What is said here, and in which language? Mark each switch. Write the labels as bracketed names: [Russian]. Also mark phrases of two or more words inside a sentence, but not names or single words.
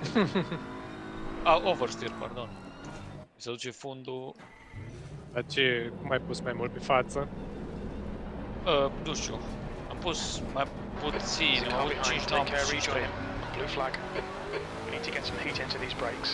[Romanian] Oversteer, pardon. Mi se duce fundul, Dar ce, cum ai pus mai mult pe față? nu știu, am pus mai puțin, [English] There's a [Romanian] am [English] car [Romanian] avut 5, [English] behind. [Romanian] n-am [English] Take [Romanian] pus [English] care, [Romanian] și [English] rejoin [Romanian] 3. [English] him. Blue flag. We need to get some heat into these brakes.